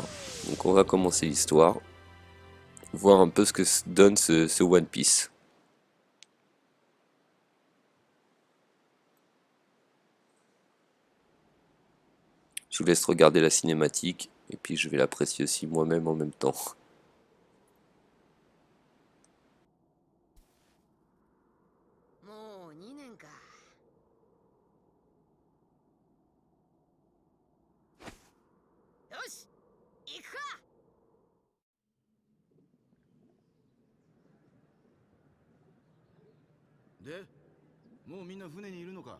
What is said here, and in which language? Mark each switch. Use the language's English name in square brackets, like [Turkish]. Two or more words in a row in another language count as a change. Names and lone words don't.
[French] Donc on va commencer l'histoire, voir un peu ce que donne ce One Piece. Je vous laisse regarder la cinématique et puis je vais l'apprécier aussi moi-même en même temps. [Japanese] もう2年か。よし、行くか。で、もうみんな船にいるのか？